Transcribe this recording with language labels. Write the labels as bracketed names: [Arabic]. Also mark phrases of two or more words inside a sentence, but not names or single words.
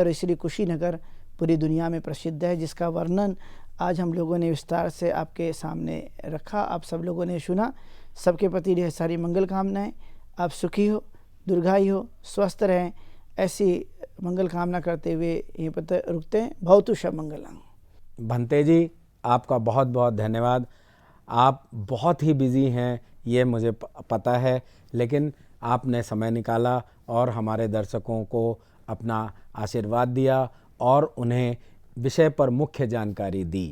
[Hindi] और इसलिए कुशीनगर पूरी दुनिया में प्रसिद्ध है, जिसका वर्णन आज हम लोगों ने विस्तार से आपके सामने रखा, आप सब लोगों ने सुना। सबके प्रति ढेर सारी मंगल कामनाएं। आप सुखी हो, दीर्घायु हो, स्वस्थ रहें, ऐसी मंगल कामना करते हुए यहीं पर रुकते हैं। [Pali] भवतु सब मंगलम। [Hindi] भंते जी, आपका बहुत बहुत धन्यवाद। आप बहुत ही बिजी हैं, ये मुझे पता है, लेकिन आपने समय निकाला और हमारे दर्शकों को अपना आशीर्वाद दिया और उन्हें विषय पर मुख्य जानकारी दी।